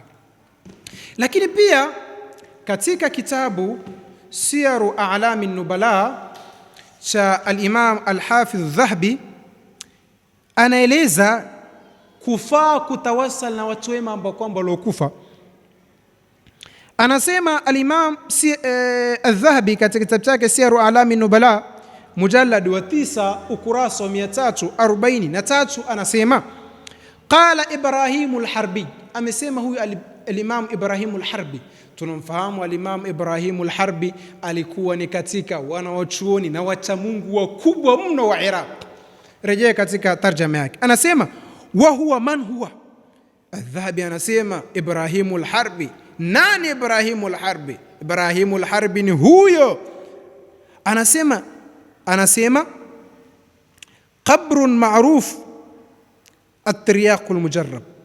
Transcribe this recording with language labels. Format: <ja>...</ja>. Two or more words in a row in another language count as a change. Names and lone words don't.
<sw>Lakini pia katika kitabu Siyaru A'lami Nubala cha Al-Imam Al-Hafidh Dhahabi anaeleza kufaa kutawassal na watu wema ambao kwamba waliokufa. Anasema Al-Imam Al-Dhahabi katika kitabu chake Siyaru A'lami Nubala mujallad wa 9 ukurasa wa 343 anasema qala Ibrahim Al-Harbi, amesema huyu Al-Imam Ibrahim Al-Harbi. Tunamfahamu Al-Imam Ibrahim Al-Harbi alikuwa ni katika wanawachuoni na wacha Mungu wakubwa mno wa Iraq. Rejea katika tarjama yake, anasema</sw> <ar>وهو من هو.</ar> <sw>Al-Dhahabi anasema Ibrahim Al-Harbi, nani Ibrahim Al-Harbi? Ibrahim Al-Harbi ni huyo, anasema</sw> <ar>قبر معروف الترياق المجرب.</ar>